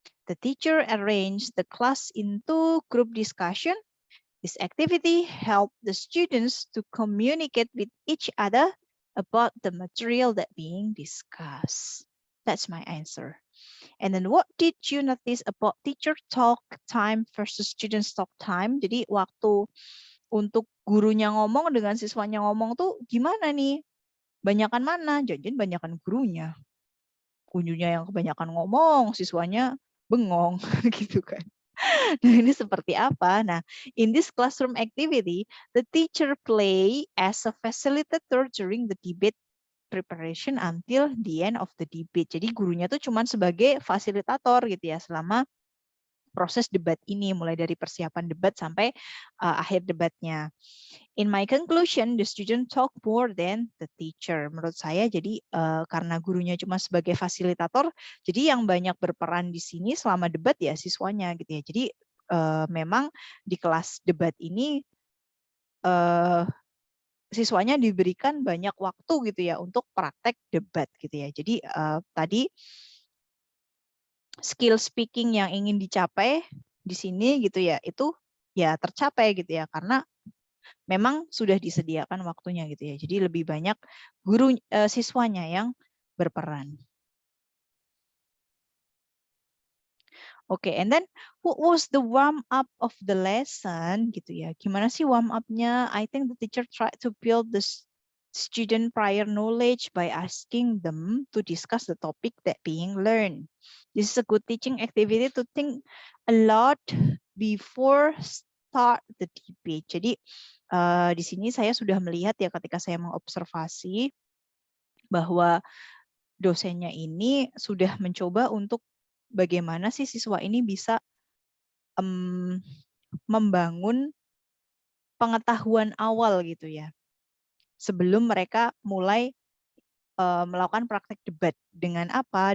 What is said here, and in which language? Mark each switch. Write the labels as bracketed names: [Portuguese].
[English] The teacher arranged the class into group discussion. This activity helped the students to communicate with each other about the material that being discussed. That's my answer. And then what did you notice about teacher talk time versus students talk time? [Indonesian] Jadi waktu untuk gurunya ngomong dengan siswanya ngomong tuh gimana nih? Banyakan mana? Jangan banyakan gurunya. Gurunya yang kebanyakan ngomong, siswanya bengong gitu kan. Nah, ini seperti apa? [English] Nah, in this classroom activity, the teacher play as a facilitator during the debate preparation until the end of the debate. [Indonesian] Jadi gurunya tuh cuma sebagai fasilitator gitu ya selama proses debat ini, mulai dari persiapan debat sampai akhir debatnya. [English] In my conclusion, the student talk more than the teacher. [Indonesian] Menurut saya, jadi karena gurunya cuma sebagai fasilitator, jadi yang banyak berperan di sini selama debat ya siswanya gitu ya. Jadi memang di kelas debat ini siswanya diberikan banyak waktu gitu ya untuk praktek debat gitu ya. Jadi tadi skill speaking yang ingin dicapai di sini gitu ya, itu ya tercapai gitu ya karena memang sudah disediakan waktunya gitu ya. Jadi lebih banyak siswanya yang berperan. [English] Oke, and then what was the warm up of the lesson [Indonesian] gitu ya? Gimana sih warm up-nya? [English] I think the teacher tried to build the student prior knowledge by asking them to discuss the topic that being learned. This is a good teaching activity to think a lot before start the debate. [Indonesian] Jadi di sini saya sudah melihat ya ketika saya mengobservasi bahwa dosennya ini sudah mencoba untuk bagaimana sih siswa ini bisa membangun pengetahuan awal gitu ya, sebelum mereka mulai melakukan praktek debat. Dengan apa?